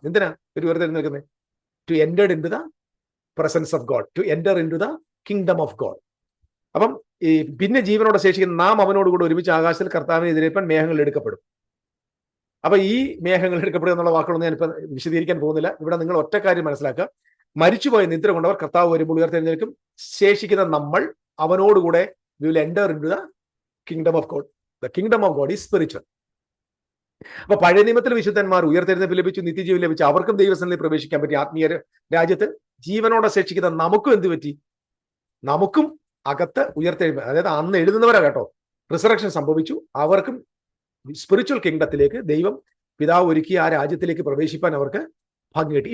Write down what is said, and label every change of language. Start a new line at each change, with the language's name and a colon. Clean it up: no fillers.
Malayalam: എന്തിനാ ഒരു ഉയർത്തെഴുന്നേൽക്കുന്നത്?
English: To enter in to the presence of God, to enter in to the kingdom of God.
Malayalam: അപ്പം ഈ പിന്നെ ജീവനോടെ ശേഷിക്കുന്ന നാം അവനോടുകൂടെ ഒരുമിച്ച് ആകാശത്തിൽ കർത്താവിനെ എതിരേൽപ്പാൻ മേഘങ്ങൾ എടുക്കപ്പെടും. അപ്പൊ ഈ മേഘങ്ങൾ എടുക്കപ്പെടുക എന്നുള്ള വാക്കുകളൊന്നും ഞാനിപ്പോൾ വിശദീകരിക്കാൻ പോകുന്നില്ല. ഇവിടെ നിങ്ങൾ ഒറ്റ കാര്യം മനസ്സിലാക്കുക, മരിച്ചുപോയ നിദ്ര കൊണ്ടവർ കർത്താവ് വരുമ്പോൾ ഉയർത്തെഴുന്നേൽക്കും. ശേഷിക്കുന്ന നമ്മൾ അവനോടുകൂടെ
English: we will enter into the kingdom of God. The kingdom of God is spiritual.
Malayalam: അപ്പൊ പഴയ നിയമത്തിലെ വിശുദ്ധന്മാർ ഉയർത്തെഴുന്നേൽപ്പ് ലഭിച്ചു, നിത്യജീവൻ ലഭിച്ചു, അവർക്കും ദൈവസന്നിധിയിൽ പ്രവേശിക്കാൻ പറ്റി. ആത്മീയ രാജ്യത്ത് ജീവനോടെ ശേഷിക്കുന്ന നമുക്കും എന്ത് പറ്റി? നമുക്കും അകത്ത് ഉയർത്തെഴുന്നേൽപ്പ്, അതായത് അന്ന് എഴുതുന്നവരാ കേട്ടോ, റിസറക്ഷൻ സംഭവിച്ചു. അവർക്കും സ്പിരിച്വൽ കിങ്ഡത്തിലേക്ക് ദൈവം പിതാവ് ഒരുക്കി ആ രാജ്യത്തിലേക്ക് പ്രവേശിപ്പാൻ അവർക്ക് ഭാഗ്യം കിട്ടി.